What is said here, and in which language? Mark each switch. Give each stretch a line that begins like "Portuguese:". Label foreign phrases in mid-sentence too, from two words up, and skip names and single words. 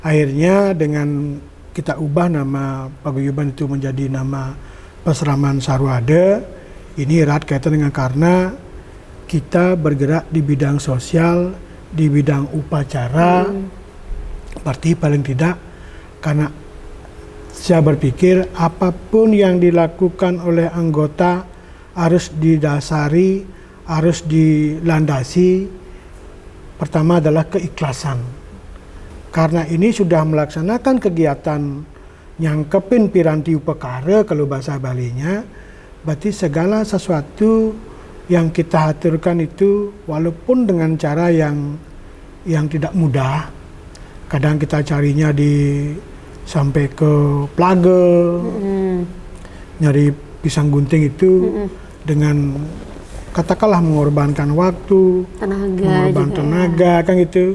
Indonesian: Akhirnya dengan kita ubah nama paguyuban itu menjadi nama Pasraman Sarwada, ini erat kaitan dengan karena kita bergerak di bidang sosial, di bidang upacara, berarti paling tidak karena saya berpikir apapun yang dilakukan oleh anggota harus didasari, harus dilandasi, pertama adalah keikhlasan. Karena ini sudah melaksanakan kegiatan
Balinese: nyangkepin piranti upakara
Indonesian: kalau bahasa Balinya, berarti segala sesuatu yang kita aturkan itu walaupun dengan cara yang tidak mudah, kadang kita carinya sampai ke Plaga, nyari pisang gunting itu dengan katakanlah mengorbankan waktu, mengorbankan tenaga kan gitu.